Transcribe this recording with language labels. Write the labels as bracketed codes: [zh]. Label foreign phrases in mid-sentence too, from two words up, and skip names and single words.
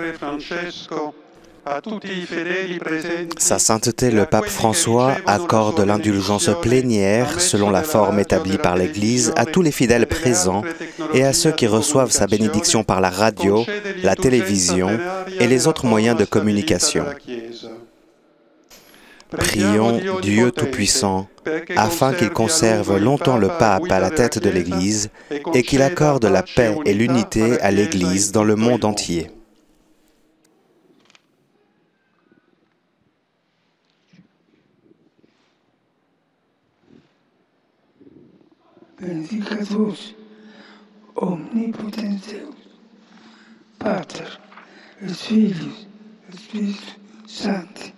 [fr] Sa sainteté le pape François accorde l'indulgence plénière selon la forme établie par l'Église à tous les fidèles présents et à ceux qui reçoivent sa bénédiction par la radio, la télévision et les autres moyens de communication. Prions Dieu Tout-Puissant afin qu'il conserve longtemps le pape à la tête de l'Église et qu'il accorde la paix et l'unité à l'Église dans le monde entier. [la] Benedicatus omnipotens Deus, Pater et Filius et Spiritus Sanctus.